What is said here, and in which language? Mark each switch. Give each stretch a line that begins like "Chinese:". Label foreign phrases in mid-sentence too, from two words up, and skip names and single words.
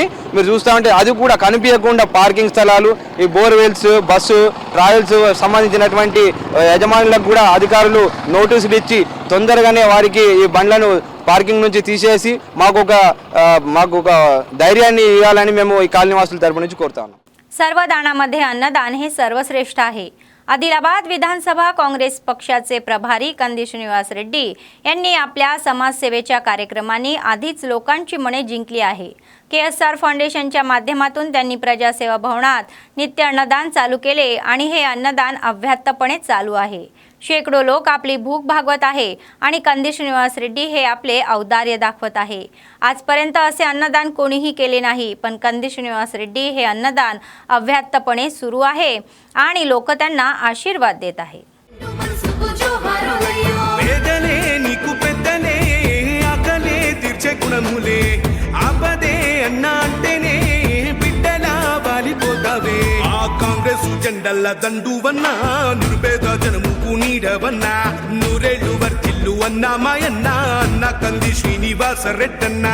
Telugu: మీరు చూస్తూ ఉంటే అది కూడా కనిపించకుండా పార్కింగ్ స్థలాలు, ఈ బోర్వెల్స్,
English: bus travels
Telugu: సంబంధించినటువంటి యజమానులకు కూడా అధికారులు నోటీసులు ఇచ్చి తొందరగానే వారికి ఈ బండ్లను పార్కింగ్ నుంచి తీసేసి మాకు ఒక ధైర్యాన్ని ఇవ్వాలని మేము ఈ కాలనీవాసుల తరపు నుంచి కోరుతా ఉన్నాం.
Marathi: सर्वदानामध्ये अन्नदान हे सर्वश्रेष्ठ आहे. आदिलाबाद विधानसभा काँग्रेस पक्षाचे प्रभारी कंदी श्रीनिवास रेड्डी यांनी आपल्या समाजसेवेच्या कार्यक्रमांनी आधीच लोकांची मने जिंकली आहे. KSR फाउंडेशनच्या माध्यमातून त्यांनी प्रजासेवा भवनात नित्य अन्नदान चालू केले आणि हे अन्नदान अव्याहतपणे चालू आहे. शेकडो लोक आपली भूक भागवत आहे आणि कंदी श्रीनिवास रेड्डी हे आपले औदार्य दाखवत आहे। आजपर्यंत असे अन्नदान कोणीही केले नाही, पण कंदी श्रीनिवास रेड्डी हे अन्नदान अव्याहतपणे सुरू आहे आणि लोक त्यांना आशीर्वाद देत आहे।
Telugu: కాంగ్రెస్ జెండల్ల దండువన్నా నిరుపేద జనముకు నీడవన్నా నూరేళ్లు వర్తిల్లు అన్నా మాయన్నా అన్న కంది శ్రీనివాస రెడ్డన్నా